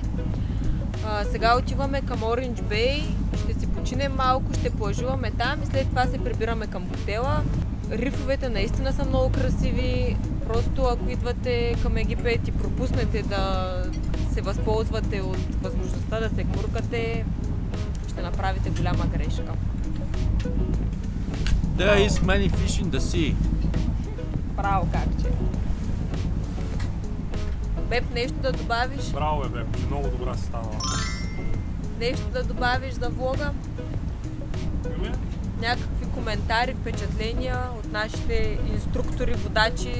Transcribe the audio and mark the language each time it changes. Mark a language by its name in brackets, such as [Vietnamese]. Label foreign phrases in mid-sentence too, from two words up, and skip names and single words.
[Bulgarian] Сега отиваме към Ориндж Бей, ще си починем малко, ще плажуваме там и след това се прибираме към хотела. Рифовете наистина са много красиви. Просто ако идвате към Египет и пропуснете да се възползвате от възможността да се гмуркате, ще направите голяма грешка. [English] There is many fish in the sea. [Bulgarian] Браво, какче. Беб, нещо да добавиш? Браво е, Беб, много добра си станала. Нещо да добавиш за влога? Някакви коментари, впечатления от нашите инструктори, водачи?